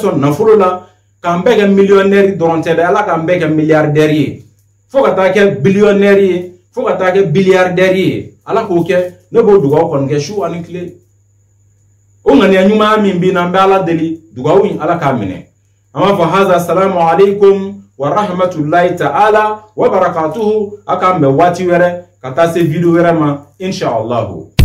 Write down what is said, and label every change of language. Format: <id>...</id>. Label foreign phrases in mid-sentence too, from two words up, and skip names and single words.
<bm>sɔn nafolo la k'an bɛɛ kɛ millionnaire dɔrɔn tɛ dɛ Ala k'an bɛɛ kɛ milliardaire ye fo ka taa kɛ billionnaire ye fo ka taa kɛ billiardaire ye Ala k'o kɛ ne b'o dugawu kɔni kɛ su ani tile o ŋaniya ɲuman min bi n'an bɛ Ala deli dugawu in Ala k'a minɛ an b'a fɔ haza</bm> <ar>السلام عليكم ورحمة الله تعالى وبركاته</ar> <bm>a k'an bɛn waati wɛrɛ ka taa se video wɛrɛ ma inshallahu.</bm>